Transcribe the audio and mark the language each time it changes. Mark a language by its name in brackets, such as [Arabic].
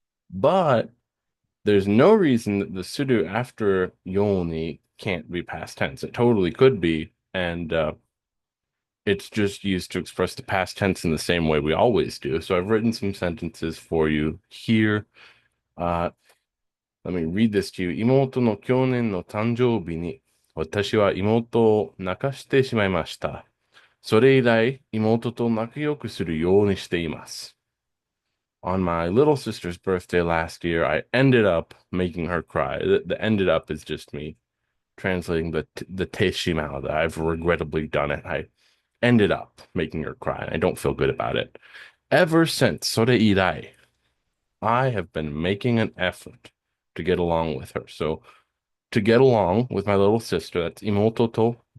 [English] But there's no reason that the sudo after yoni can't be past tense. It totally could be. And it's just used to express the past tense in the same way we always do. So I've written some sentences for you here. Uh, Let me read this to you. [Japanese] 妹の去年の誕生日に私は妹を泣かしてしまいました。それ以来、妹と仲良くするようにしています. [English] On my little sister's birthday last year, I ended up making her cry. The ended up is just me translating the teishimao that I've regrettably done it. I ended up making her cry, and I don't feel good about it. Ever since [Japanese] それ以来, [English] I have been making an effort to get along with her. So to get along with my little sister, that's imoto to